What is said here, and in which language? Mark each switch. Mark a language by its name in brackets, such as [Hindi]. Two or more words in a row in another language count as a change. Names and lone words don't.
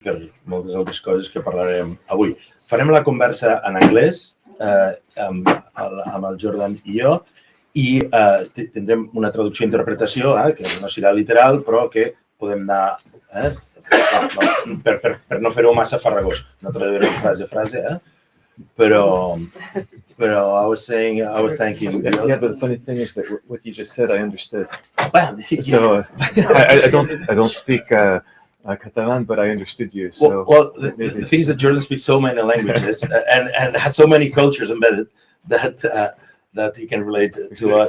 [Catalan] moltes altres coses que parlarem avui. Farem la conversa en anglès amb el Jordan i jo i tindrem una traducció i interpretació que no serà literal però que podem anar per no fer-ho massa farragós. No traduirem frase a frase, però [English] I was thanking. Yeah, but the funny thing is that what you just said, I understood. So I don't speak Catalan, but I understood you. So well, the thing is that Jordan speaks so many languages and has so many cultures embedded that he can relate to us.